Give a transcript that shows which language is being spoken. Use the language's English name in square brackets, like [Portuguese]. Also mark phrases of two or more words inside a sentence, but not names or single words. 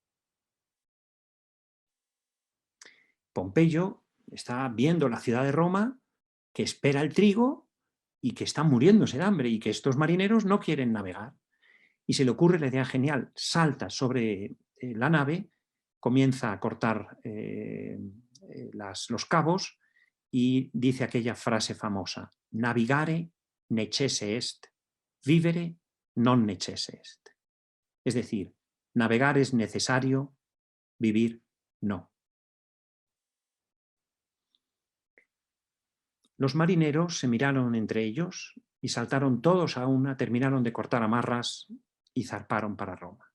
[Spanish] Pompeyo está viendo la ciudad de Roma, que espera el trigo y que está muriéndose de hambre y que estos marineros no quieren navegar. Y se le ocurre la idea genial: salta sobre la nave, comienza a cortar los cabos y dice aquella frase famosa: [Latin] navigare necesse est, vivere non necesse est. [Spanish] Es decir, navegar es necesario, vivir no. Los marineros se miraron entre ellos y saltaron todos a una, terminaron de cortar amarras y zarparon para Roma.